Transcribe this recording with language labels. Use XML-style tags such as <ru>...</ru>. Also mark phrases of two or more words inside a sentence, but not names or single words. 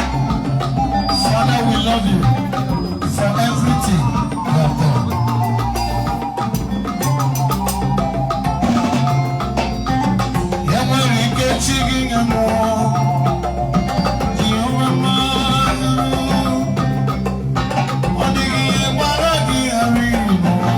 <en>Father, we love you for everything you have done.</en> <ig>E nwere ike chi gị nye m. Jehova mma zuru. Ọ dịghị ihe gbara gị ghara ịnọ.</ig>